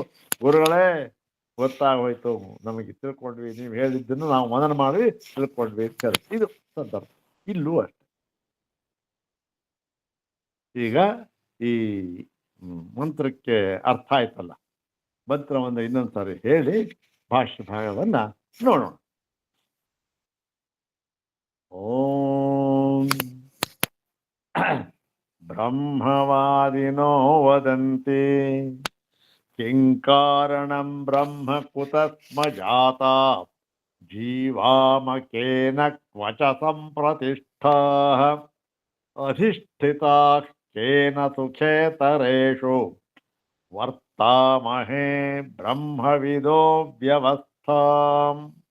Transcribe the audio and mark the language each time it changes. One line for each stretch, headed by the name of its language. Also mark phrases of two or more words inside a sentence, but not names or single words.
Kannada: ಗುರುಗಳೇ, ಗೊತ್ತಾಗೋಯ್ತು, ನಮಗೆ ತಿಳ್ಕೊಂಡ್ವಿ, ನೀವು ಹೇಳಿದ್ದನ್ನು ನಾವು ಮನನ ಮಾಡಿ ತಿಳ್ಕೊಂಡ್ವಿ ಅಂತ ಹೇಳಿ. ಇದು ಸಂದರ್ಭ. ಇಲ್ಲೂ ಅಷ್ಟೆ. ಈಗ ಈ ಮಂತ್ರಕ್ಕೆ ಅರ್ಥ ಆಯ್ತಲ್ಲ, ಮಂತ್ರವನ್ನು ಇನ್ನೊಂದ್ಸಾರಿ ಹೇಳಿ ಭಾಷ್ಯ ಭಾಗವನ್ನ ನೋಡೋಣ.
Sanskrit: ಓಂ ಬ್ರಹ್ಮವಾದಿನೋ ವದಂತಿ ಕಿಂ ಕಾರಣಂ ಬ್ರಹ್ಮ ಕುತಸ್ಮ ಜಾತಾ ಜೀವಾಮಕೇನ ಕ್ವಚ ಸಂಪ್ರತಿಷ್ಠಾ ಅಧಿಷ್ಠಿತಾ ಕೇನ ಸುಖೇತರೇಷು ವರ್ತಾಮಹೇ ಬ್ರಹ್ಮವಿದೋ ವ್ಯವಸ್ಥಾಂ.